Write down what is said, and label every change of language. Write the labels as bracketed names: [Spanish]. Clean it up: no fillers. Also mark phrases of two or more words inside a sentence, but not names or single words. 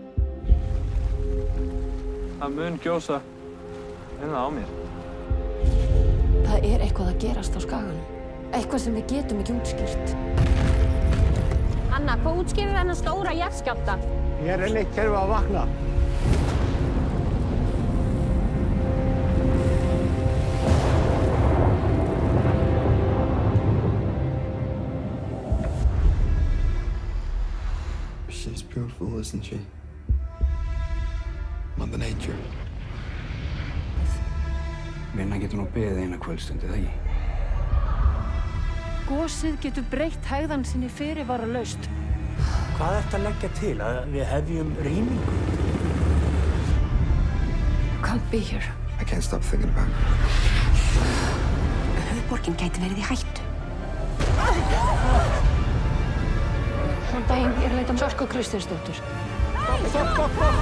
[Icelandic] Það mun gjósa það á mér. Það er eitthvað að gerast á skaganum. Eitthvað sem við getum ekki útskýrt. Anna, hvað útskýrir þennan stóra jarðskjálfta? Ég er enn eitt kerfi að vakna. [English] She's beautiful, isn't she? Mother Nature. [Icelandic] Vinna getur nú beðið eina kvöldstundi, það ekki? Gosið getur breytt hægðan sinni fyrirvaralaust. Hvað ertu að leggja til? Að við hefjum rýmingu? [English] You can't be here. I can't stop thinking about her. [Icelandic] Höfuðborgin gæti verið í hættu. Góðan daginn, ég er að leita Sölku Kristinsdóttur. Stopp!